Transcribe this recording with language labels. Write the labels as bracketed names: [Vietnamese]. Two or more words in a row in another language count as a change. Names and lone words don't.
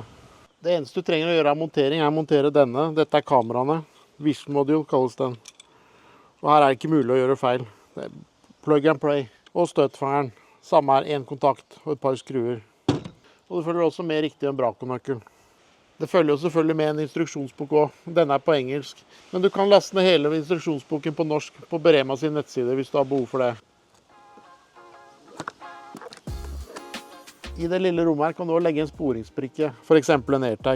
[Norwegian] Det eneste du trenger å gjøre av montering er å montere denne. Dette er kameraene. [English] Vision module [Norwegian] kalles den. Og her er det ikke mulig å gjøre feil. Det er [English] plug and play. [Norwegian] Og støtfangeren. Samme er en kontakt og et par skruer. Og det følger også med riktig en Braco-nøkkel. Det følger jo selvfølgelig med en instruksjonsbok også. Denne er på engelsk. Men du kan laste ned hele instruksjonsboken på norsk på Berema sin nettside hvis du har behov for det. I det lille rommet her kan du også legge en sporingsbrikke, for eksempel en AirTag.